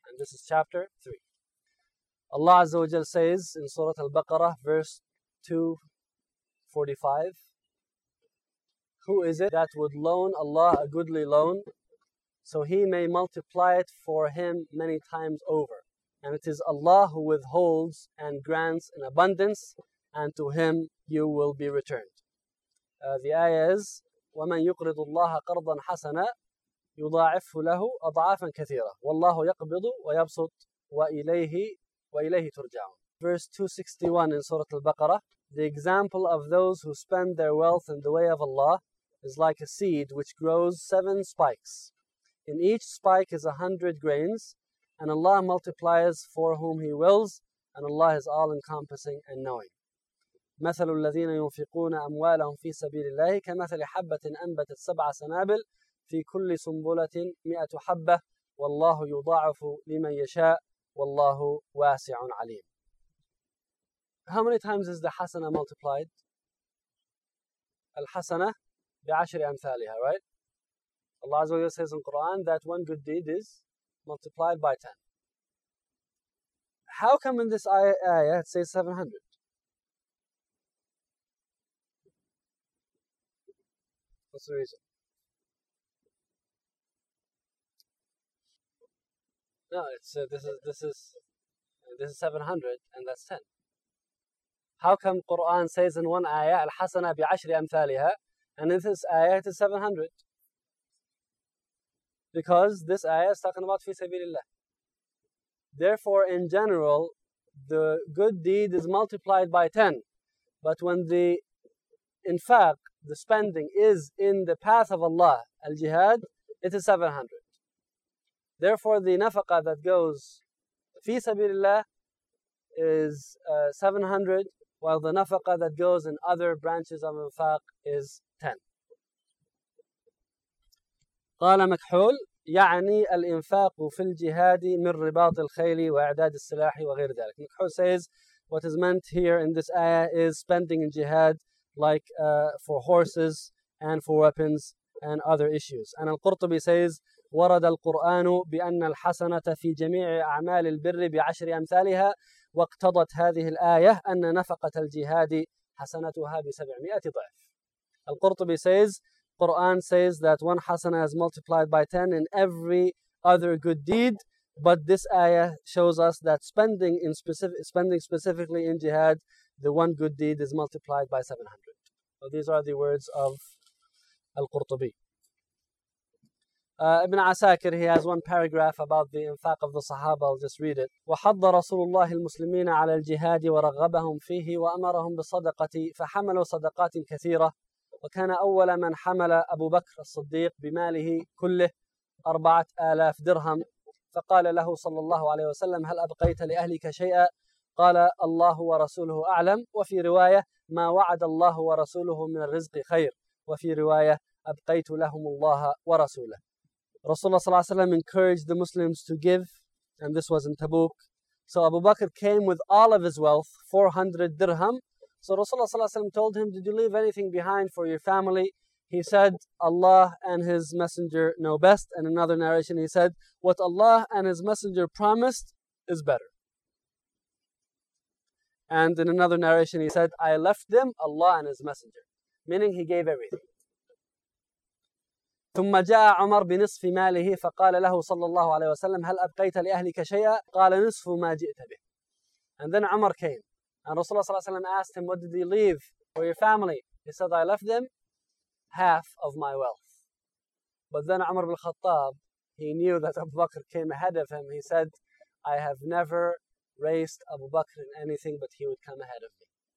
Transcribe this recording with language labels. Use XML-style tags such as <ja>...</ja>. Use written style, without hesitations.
<en>And this is chapter 3. Allah Azza wa Jal says in Surah Al-Baqarah, verse 245, who is it that would loan Allah a goodly loan so he may multiply it for him many times over? And it is Allah who withholds and grants in abundance, and to him you will be returned. The ayah is,</en> <ar>وَمَنْ يُقْرِضُ اللَّهَ قَرْضًا حَسَنًا يُضَاعِفْهُ لَهُ أَضْعَافًا كَثِيرًا وَاللَّهُ يَقْبِضُ وَيَبْسُطُ وَإِلَيْهِ تُرْجَعُونَ.</ar> <en>Verse 261 in Surah Al-Baqarah, the example of those who spend their wealth in the way of Allah is like a seed which grows 7 spikes. In each spike is 100 grains, and Allah multiplies for whom He wills, and Allah is all-encompassing and knowing.</en> <ar>مثل الذين ينفقون أموالهم في سبيل الله كمثل حبة أنبتت 7 سنابل في كل سنبلة 100 حبة والله يضاعف لمن يشاء والله واسع عليم.</ar> <en>How many times is the حسنة multiplied?</en> <ar>الحسنة بعشر أمثالها,</ar> <en>right? Allah Azza wa Jalla says in Quran that one good deed is multiplied by 10. How come in this ayah it says 700? What's the reason? No, it's this is 700 and that's 10. How come Quran says in one ayah</en> <ar>al-hasana bi ashri amthaliha</ar> <en>and in this ayah it is 700? Because this ayah is talking about fi sabilillah. Therefore, in general, the good deed is multiplied by 10. But when the infaq, the spending is in the path of Allah, al-jihad, it is 700. Therefore, the nafaqa that goes fi sabilillah is 700, while the nafaqa that goes in other branches of infaq is 10.</en> <ar>قال مكحول يعني الإنفاق في الجهاد من رباط الخيل وإعداد السلاح وغير ذلك.</ar> <en>مكحول says, what is meant here in this ayah is spending in jihad like for horses and for weapons and other issues. And Al-Qurtubi says,</en> <ar>ورد القرآن بأن الحسنة في جميع أعمال البر بعشر أمثالها واقتضت هذه الآية أن نفقة الجهاد حسنتها بسبعمائة ضعف.</ar> <en>Al-Qurtubi says, Quran says that one hasana is multiplied by 10 in every other good deed, but this ayah shows us that spending specifically in jihad, the one good deed is multiplied by 700. So these are the words of Al-Qurtubi. Ibn Asakir, he has one paragraph about the infaq of the Sahaba. I'll just read it.</en> <ar>وحض رسول الله المسلمين على الجهاد ورغبهم فيه وأمرهم بصدقة فحملوا صدقات كثيرة وكان أول من حمل أبو بكر الصديق بماله كله 4000 درهم فقال له صلى الله عليه وسلم هل أبقيت لأهلك شيئا؟ قال الله ورسوله أعلم وفي رواية ما وعد الله ورسوله من الرزق خير وفي رواية أبقيت لهم الله ورسوله. رسول الله صلى الله عليه وسلم</ar> <en>encouraged the Muslims to give, and this was in Tabuk. So Abu Bakr came with all of his wealth, 400 dirham. So Rasulullah ﷺ told him, did you leave anything behind for your family? He said, Allah and His Messenger know best. And another narration, he said, what Allah and His Messenger promised is better. And in another narration, he said, I left them Allah and His Messenger. Meaning he gave everything.</en> <ar>ثم جاء عمر بنصف ماله فقال له صلى الله عليه وسلم هل أبقيت لأهلك شيئا؟ قال نصف ما جئت به.</ar> <en>And then عمر came. And Rasulullah asked him, what did you leave for your family? He said, I left them half of my wealth. But then Umar ibn al-Khattab, he knew that Abu Bakr came ahead of him. He said, I have never raced Abu Bakr in anything, but he would come ahead of me.</en>